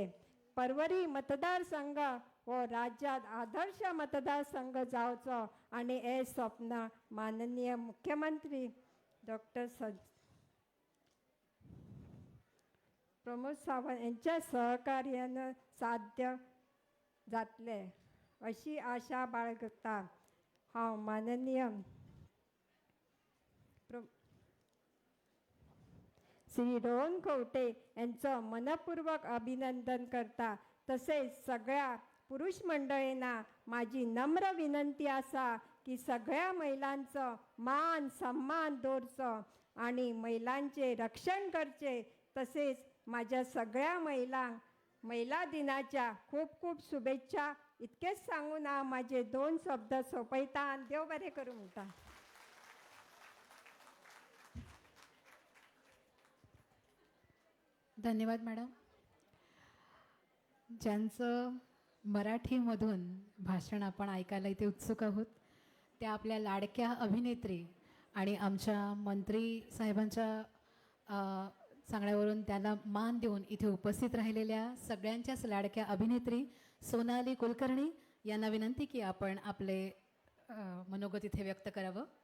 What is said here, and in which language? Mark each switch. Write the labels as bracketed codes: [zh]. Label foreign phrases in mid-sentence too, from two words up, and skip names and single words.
[kok] परवरी मतदारसंघ हो राज्यात आदर्श मतदारसंघ जावचो आणि हे स्वप्न माननीय मुख्यमंत्री डॉक्टर प्रमोद सावंत यांच्या सहकार्यानं साध्य जातले अशी आशा बाळगता. हांव माननीय श्री रोहन खंवटे यांचं मनपूर्वक अभिनंदन करता. तसेच सगळ्या पुरुष मंडळींना माझी नम्र विनंती आसा की सगळ्या महिलांचं मान सन्मान दवरचो आणि महिलांचे रक्षण करचे. तसेच माझ्या सगळ्या महिलांक महिला दिनाच्या खूप खूप शुभेच्छा. इतकेच सांगून हांव माझे 2 शब्द सोंपयता आनी देव बरें करूं म्हणटा. धन्यवाद मॅडम. [mr] ज्यांचं मराठीमधून भाषण आपण ऐकायला इथे उत्सुक आहोत त्या आपल्या लाडक्या अभिनेत्री आणि आमच्या मंत्री साहेबांच्या सांगण्यावरून त्यांना मान देऊन इथे उपस्थित राहिलेल्या सगळ्यांच्याच लाडक्या अभिनेत्री सोनाली कुलकर्णी यांना विनंती की आपण आपले मनोगत इथे व्यक्त करावं.